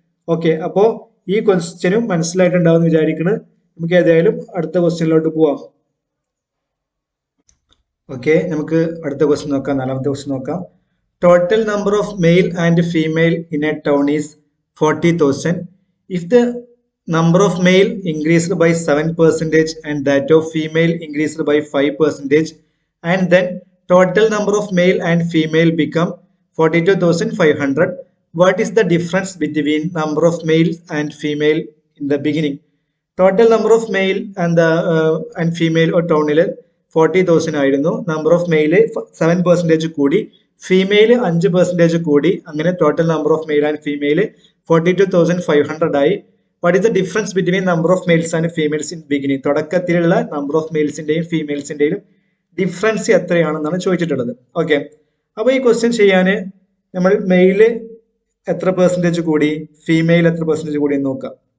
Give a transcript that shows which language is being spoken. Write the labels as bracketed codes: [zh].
[ml] Okay, അപ്പോ ഈ ക്വസ്റ്റ്യനും മനസ്സിലായിട്ടുണ്ടാവും എന്ന് വിചാരിക്കുന്നു. നമുക്ക് ഏതായാലും അടുത്ത ക്വസ്റ്റ്യനിലോട്ട് പോവാം. ഓക്കെ, നമുക്ക് അടുത്ത ക്വസ്റ്റ്യൻ നോക്കാം. 4ാമത്തെ ക്വസ്റ്റ്യൻ നോക്കാം. [en] Total number of male and female in a town is 40,000. If the number of male increased by 7% and that of female increased by 5%, and then total number of male and female become 42,500. What is the difference between number of male and female in the beginning? [ml] Total number of male and female or townil 40,000 ആയിരുന്നു. Number of male 7% കൂടി, female 5% കൂടി. അങ്ങനെ total number of male and female 42,500 ആയി. [en] What is the difference between number of males and females in beginning? [ml] തുടക്കത്തിലുള്ള number of മെയിൽസിന്റെയും ഫീമെയിൽസിന്റെയും difference എത്രയാണെന്നാണ് ചോദിച്ചിട്ടുള്ളത്. Okay, അപ്പൊ ഈ question ചെയ്യാൻ നമ്മൾ മെയില് എത്ര പെർസെന്റേജ് കൂടി, ഫീമെയിൽ എത്ര പെർസെന്റേജ് കൂടി എന്ന് നോക്കാം.